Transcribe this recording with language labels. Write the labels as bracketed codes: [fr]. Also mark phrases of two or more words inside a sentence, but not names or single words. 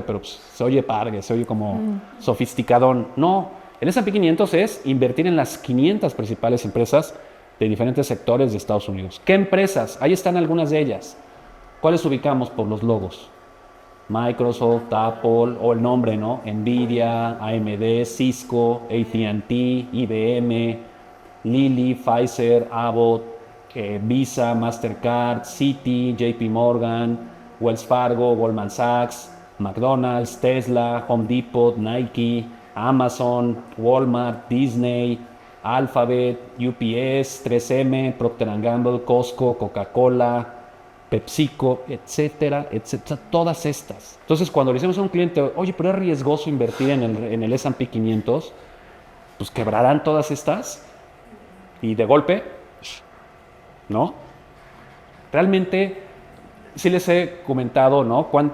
[es] Pero pues, se oye padre, se oye como sofisticadón. No, el S&P 500 es invertir en las 500 principales empresas de diferentes sectores de Estados Unidos. ¿Qué empresas? Ahí están algunas de ellas. ¿Cuáles ubicamos por los logos? Microsoft, Apple, o el nombre, ¿no? Nvidia, AMD, Cisco, AT&T, IBM, Lilly, Pfizer, Abbott, Visa, Mastercard, Citi, JP Morgan, Wells Fargo, Goldman Sachs, McDonald's, Tesla, Home Depot, Nike, Amazon, Walmart, Disney, Alphabet, UPS, 3M, Procter & Gamble, Costco, Coca-Cola, PepsiCo, etcétera, etcétera, todas estas. Entonces, cuando le decimos a un cliente, oye, pero es riesgoso invertir en el S&P 500, pues quebrarán todas estas y de golpe, ¿no? Realmente, sí les he comentado, ¿no?